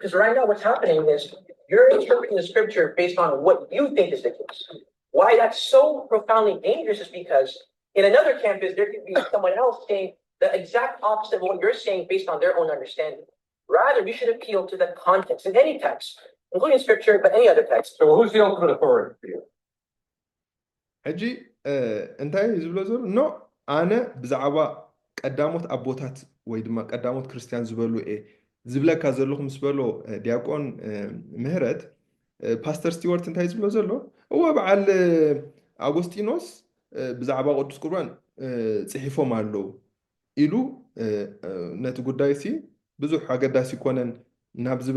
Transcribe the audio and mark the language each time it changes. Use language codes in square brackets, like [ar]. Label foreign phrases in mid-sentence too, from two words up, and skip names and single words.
[en] Because right now what's happening is you're interpreting the scripture based on what you think is the case. Why that's so profoundly dangerous is because in another campus, there could be someone else saying the exact opposite of what you're saying based on their own understanding. Rather, we should appeal to the context in any text, including scripture, but any other text. So who's the ultimate authority for you? [ti] ሕጂ እንታይ ዝብሎ ዘሎ ኖ ኣነ ብዛዕባ ቀዳሞት ኣቦታት ወይ ድማ ቀዳሞት ክርስቲያን ዝበሉ ዝብለካ ዘለኹ ምስ በሎ ዲያቆን ምህረት ፓስተር ስቲዋርት እንታይ ዝብሎ ዘሎ እወ በዓል ኣጎስጢኖስ ብዛዕባ ቅዱስ ቁርባን ጽሒፎም ኣለዉ ኢሉ ነቲ ጉዳይ ሲ ብዙሕ ኣገዳሲ ኮነን ናብ ዝብል